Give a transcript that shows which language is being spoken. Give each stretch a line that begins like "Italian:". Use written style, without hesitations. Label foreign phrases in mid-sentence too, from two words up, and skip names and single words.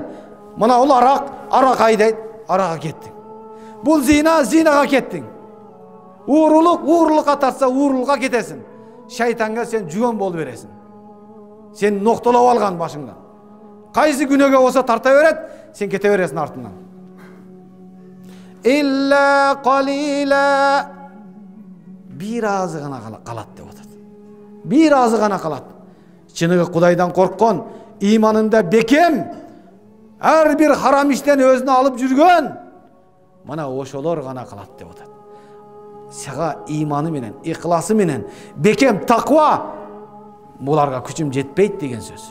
Kyrgyz: Мына ул арак айдайт, аракка кеттиң. Бул зинага кеттиң. Уурулукка тарса уурулукка кетесиң. Шайтанга сен жүгөн болуп бересиң. Сен ноктолоп алган башыңдан. Кайсы күнөөгө болсо тарта берет, сен кете бересиң артынан.
Arabic: إلا قليلا.
Kyrgyz: Бир азы гана калат деп атат. Бир азы гана калат. Чыныгы Кудайдан корккон, иманында бекем, ар бир харам иштен өзүнө алып жүргөн, мына ошолор гана калат деп атат. Сага иманы менен, ихласы менен, бекем таква, буларга күчүм жетпейт деген сөз.